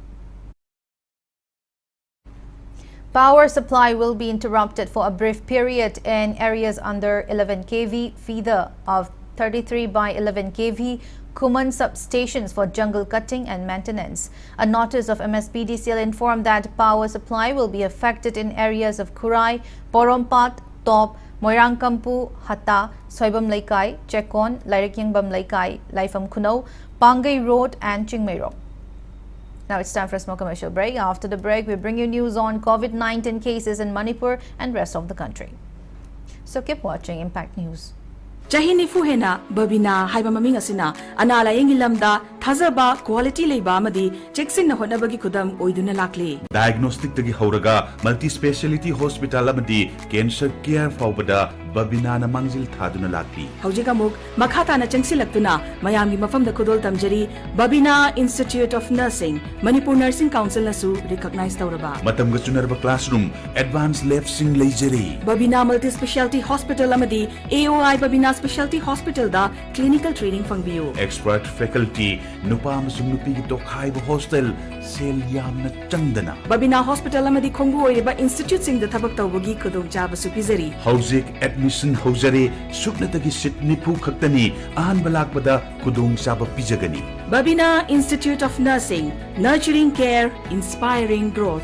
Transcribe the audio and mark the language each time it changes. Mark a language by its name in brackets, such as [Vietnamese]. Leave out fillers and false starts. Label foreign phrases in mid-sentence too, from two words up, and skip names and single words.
[English] Power supply will be interrupted for a brief period in areas under 11 kV feeder of 33 by 11 kV Kuman substations for jungle cutting and maintenance. A notice of MSPDCL informed that power supply will be affected in areas of Kurai, Porompat, Top, Moirangkampu, Hata, Soibam Laikai, Chekon, Lairikyingbam Laikai, Laifam Kuno, Pangai Road and Chingmei. Now it's time for a small commercial break. After the break, we bring you news on COVID-19 cases in Manipur and rest of the country. So keep watching Impact News. [Manipuri] Chahini fuhena babina haiba maming asina anala yengi lamda thazaba quality leiba amadi cheksin na honabagi khudam oiduna lakli diagnostic tagi horaga [English] multi speciality hospital [Manipuri] amadi [English] cancer care [Manipuri] faubada babina na mangzil thaduna lakli haujiga muk makhata na changsilaktuna mayamgi mafam da khudol tamjari Babina Institute of Nursing Manipur Nursing Council nasu recognize tawraba matam ga chunarba classroom [English] advanced lab [Manipuri] sing leijari Babina [English] multi speciality hospital [Manipuri] amadi AOI Babina Specialty Hospital da [English] clinical training [Manipuri] fangbiu [English] expert faculty [Manipuri] nupa amasung nupi gi tokhaiba hostel sel yamna changdana Babina Hospital amadi khongbu oiriba institute sing da thabak tawbagi khudong chaba supizari hauzik admission hojare suknatagi sit nipu khaktani ahan balakpada khudong chaba pijagani [English] Babina Institute of Nursing Nurturing Care Inspiring Growth